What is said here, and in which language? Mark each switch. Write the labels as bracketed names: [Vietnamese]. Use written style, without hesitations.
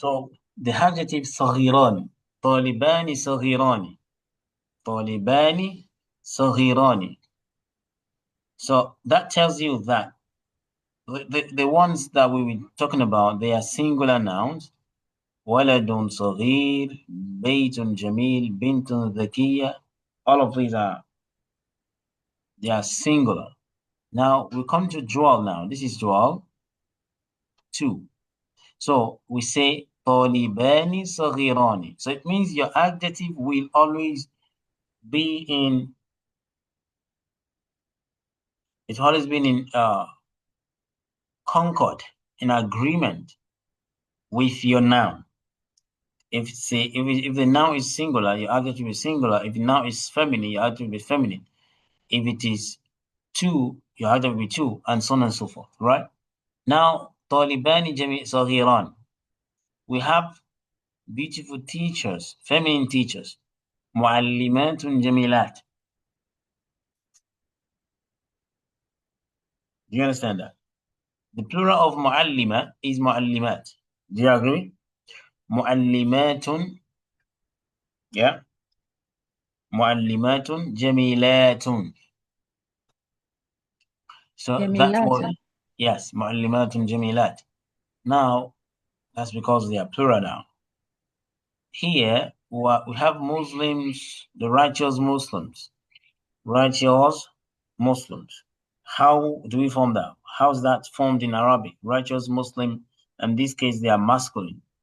[English] So the adjective صغيران. Talibani صغيران. Talibani صغيران. So that tells you that the ones that we were talking about, they are singular nouns. [Arabic] ولد صغير, بيت جميل, بنت ذكية. [English] All of these they are singular. Now we come to dual now. This is dual. Two. So we say [Arabic] طالبان صغيران. [English] So it means your adjective will always be in, it's always been in concord, in agreement with your noun. If the noun is singular, your adjective is singular. If the noun is feminine, your adjective is feminine. If it is two, your adjective will be two, and so on and so forth, right? [Arabic] Now, طالبان جميع صغيران. [English] We have beautiful teachers, feminine teachers. [Arabic] معلمات جميلات. [English] Do you understand that? The plural of معلمة is معلمات. Do you agree? [Arabic] معلمات, yeah. معلمات جميلات. [English] So that was, [Arabic] Jamilata. yes, معلمات جميلات. [English] Now, that's because they are plural now. Here, we have Muslims, the righteous Muslims. Righteous Muslims. How do we form that? How's that formed in Arabic? Righteous Muslim, in this case, they are masculine.